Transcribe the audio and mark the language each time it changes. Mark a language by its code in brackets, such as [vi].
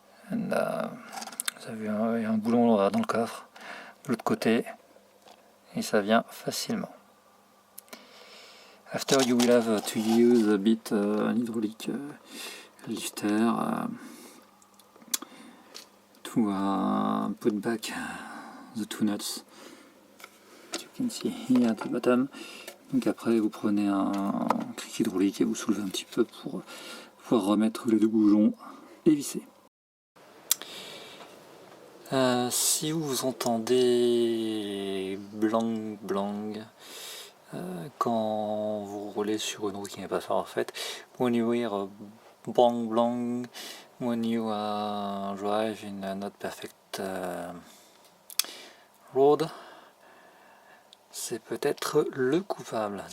[fr] And vous avez un boulon dans le coffre. de l'autre côté et ça vient facilement. [en] After you will have to use a bit an hydraulic lifter to put back the two nuts. You can see here at the bottom. [fr] Donc après vous prenez un cric hydraulique et vous soulevez un petit peu pour pouvoir remettre les deux boulons et visser. Si vous entendez blang blang quand vous roulez sur une route qui n'est pas parfaite, [en] when you hear a blang blang, when you drive in a not perfect road, [fr] c'est peut-être le coupable.